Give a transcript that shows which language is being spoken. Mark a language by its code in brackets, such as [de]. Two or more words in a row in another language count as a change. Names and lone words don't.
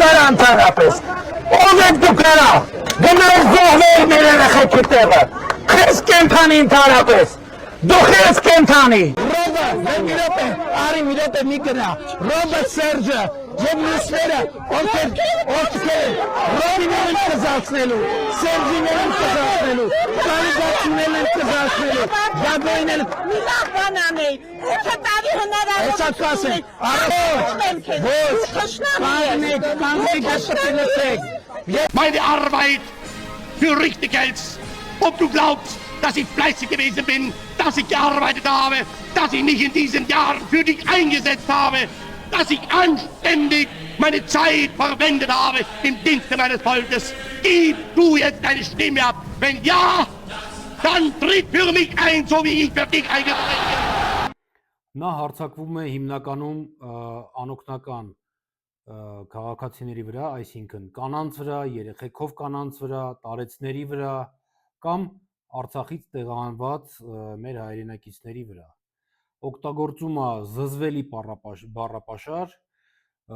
[hy] արա ընդհանրապես, ով եք դուք արա, գնար զոհվեր մեր երեխեքի տեղը, խես կենդանի ընդհանրապես, դու խես կենդանի։ Ռոբը, մի րոպե, արի մի րոպե մի գնա, Ռոբը, Սերջը, և մյուսները, ովքեր, Ռոբիներ են կզացնելու, Սերջիներ են կզացնելու, կարիգացիներ են կզացնելու, Գագոյին են մի լավ բան անեի, 8 տարի հնարավորություն ունի, [de] Meine Arbeit für richtig hältst, ob du glaubst, dass ich fleißig gewesen bin, dass ich gearbeitet habe, dass ich mich in diesen Jahren für dich eingesetzt habe, dass ich anständig meine Zeit verwendet habe im Dienste meines Volkes. Gib du jetzt deine Stimme ab. Wenn ja, dann tritt für mich ein, so wie ich für dich eingetreten bin. [hy] Նա հարձակվում է հիմնականում անօգնական քաղաքացիների վրա, այսինքն կանանց վրա, երեխեքով կանանց վրա, տարեցների վրա կամ Արցախից տեղահանված մեր հայրենակիցների վրա։ Օգտագործում է զզվելի բառապաշար, օգտագործում